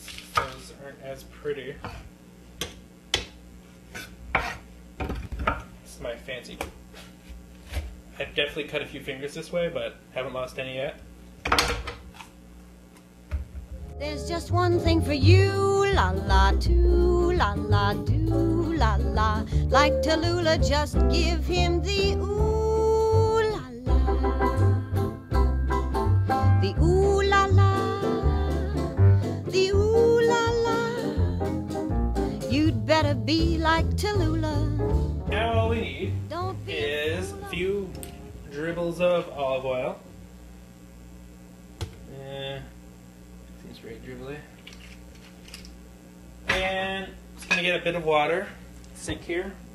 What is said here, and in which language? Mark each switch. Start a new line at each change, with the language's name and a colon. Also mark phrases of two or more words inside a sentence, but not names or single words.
English: Those aren't as pretty. This is my fancy. I've definitely cut a few fingers this way, but haven't lost any yet. There's just one thing for you, la la too, la la do, la la. Like Tallulah, just give him the ooh la la. The ooh la la, the ooh la la. You'd better be like Tallulah. Now all we need is a few dribbles of olive oil. Seems very dribbly. And just gonna get a bit of water, sink here.